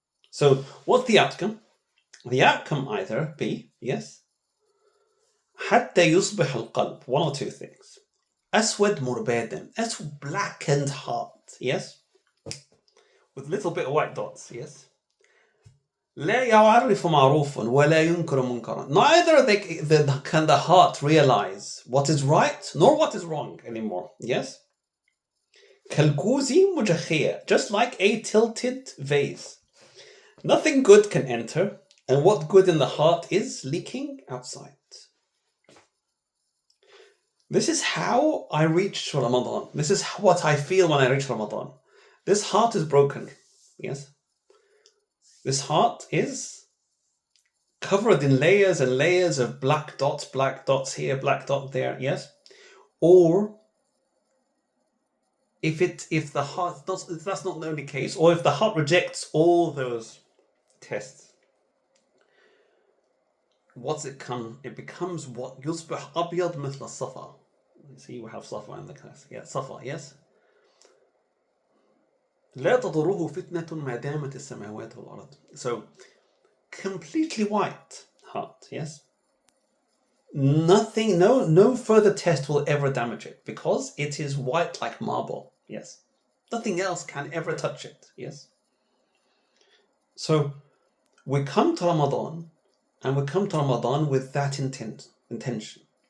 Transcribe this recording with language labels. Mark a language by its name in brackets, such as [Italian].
[English] So what's the outcome? The outcome either be, yes, [Arabic] حتى يصبح القلب, [English] one or two things. [Arabic] أسود مربادا, [English] that's blackened heart, yes, with a little bit of white dots, yes. [Arabic] لا يعرف معروفا ولا ينكر منكرا. [English] Neither can the heart realize what is right nor what is wrong anymore. Yes? [Arabic] كالكوز مجخية, [English] just like a tilted vase. Nothing good can enter, and what good in the heart is leaking outside. This is how I reach Ramadan. This is what I feel when I reach Ramadan. This heart is broken. Yes? This heart is covered in layers and layers of black dots here, black dot there, yes? Or if the heart, if that's not the only case, or if the heart rejects all those tests, what's it come? It becomes what? [Arabic] يصبح أبيض مثل الصفا. [English] See, we have Safa in the class. Yeah, Safa, yes? [Arabic] لا تضره فتنة ما دامت السماوات والأرض. [English] So, completely white heart, yes? Nothing, no further test will ever damage it, because it is white like marble, yes? Nothing else can ever touch it, yes? So, we come to Ramadan, and we come to Ramadan with that intention.